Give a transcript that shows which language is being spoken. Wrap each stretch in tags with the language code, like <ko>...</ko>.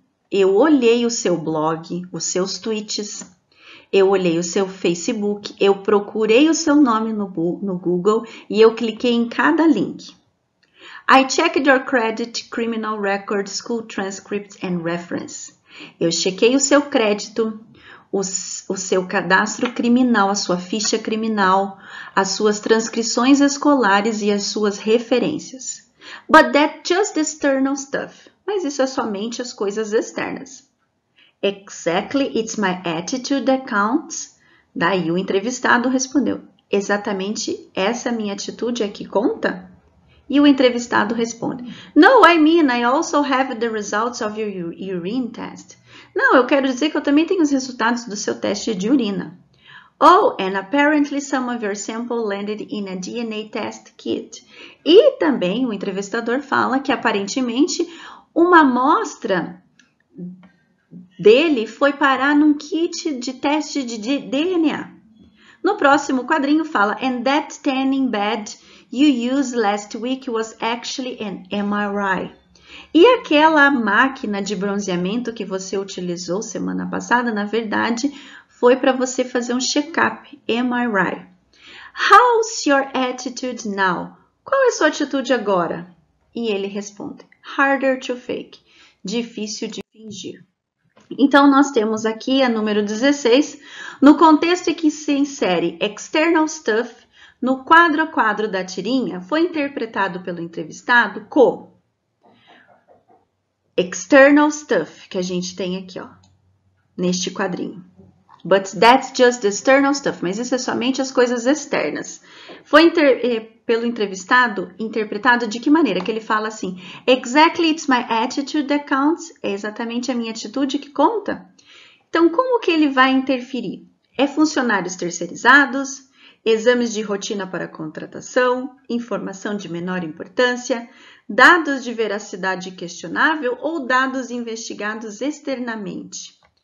<pt>Eu olhei o seu blog, os seus tweets, eu olhei o seu Facebook, eu procurei o seu nome no Google e eu cliquei em cada link.</pt> <en>I checked your credit, criminal record, school transcripts and reference.</en> <pt>Eu chequei o seu crédito, o seu cadastro criminal, a sua ficha criminal, as suas transcrições escolares e as suas referências.</pt> <en>But that's just external stuff.</en> <pt>Mas isso é somente as coisas externas.</pt> <en>Exactly, it's my attitude that counts.</en> <pt>Daí o entrevistado respondeu, exatamente essa minha atitude é que conta? E o entrevistado responde,</pt> <en>no, I mean, I also have the results of your urine test.</en> <pt>Não, eu quero dizer que eu também tenho os resultados do seu teste de urina.</pt> <en>Oh, and apparently some of your sample landed in a DNA test kit.</en> <pt>E também o entrevistador fala que aparentemente uma amostra dele foi parar num kit de teste de DNA. No próximo quadrinho fala,</pt> <en>and that tanning bed you used last week was actually an MRI.</en> <pt>E aquela máquina de bronzeamento que você utilizou semana passada, na verdade, foi para você fazer um check-up, MRI.</pt> <en>How's your attitude now?</en> <pt>Qual é a sua atitude agora? E ele responde,</pt> <en>harder to fake,</en> <pt>difícil de fingir. corrigir. Então, nós temos aqui a número 16, no contexto em que se insere external stuff, no quadro a quadro da tirinha, foi interpretado pelo entrevistado como external stuff, que a gente tem aqui, ó, neste quadrinho.</pt> <en>But that's just the external stuff.</en> <pt>Mas isso é somente as coisas externas. Foi pelo entrevistado interpretado de que maneira? Que ele fala assim,</pt> <en>exactly, it's my attitude that counts.</en> <pt>É exatamente a minha atitude que conta. Então, como que ele vai interferir? É funcionários terceirizados, exames de rotina para contratação, informação de menor importância, dados de veracidade questionável ou dados investigados externamente?</pt>